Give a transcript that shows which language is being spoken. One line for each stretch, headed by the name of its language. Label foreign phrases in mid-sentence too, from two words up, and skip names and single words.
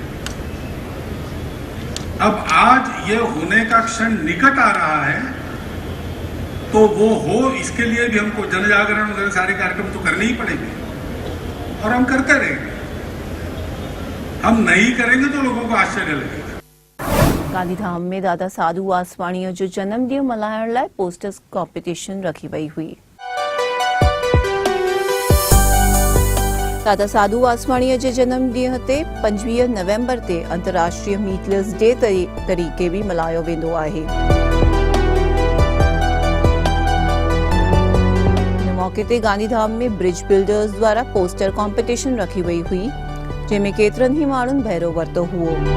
Hindi: अब आज ये होने का क्षण निकट आ रहा है, तो वो हो, इसके लिए भी हमको जन जागरण वगैरह सारे कार्यक्रम तो करने ही पड़ेंगे और हम करते रहेंगे। हम नहीं करेंगे तो लोगों को आश्चर्य लगेगा।
Sindhi: गांधीधाम में दादा साधू वासवाणीअ जो जन्मॾींहुं मल्हाइण लाइ
English: posters competition
Sindhi: रखी वई हुई। दादा साधू वासवाणीअ जे जन्मॾींहं ते 25 नवंबर ते अंतर्राष्ट्रीय
English: meatless day
Sindhi: तरीक़े भी मल्हायो वेंदो आहे। हिन मौके ते गांधीधाम में ब्रिज बिल्डर्स द्वारा
English: poster competition
Sindhi: रखी वई हुई, जंहिंमें केतिरनि ई माण्हुनि बहिरो वरितो हुओ।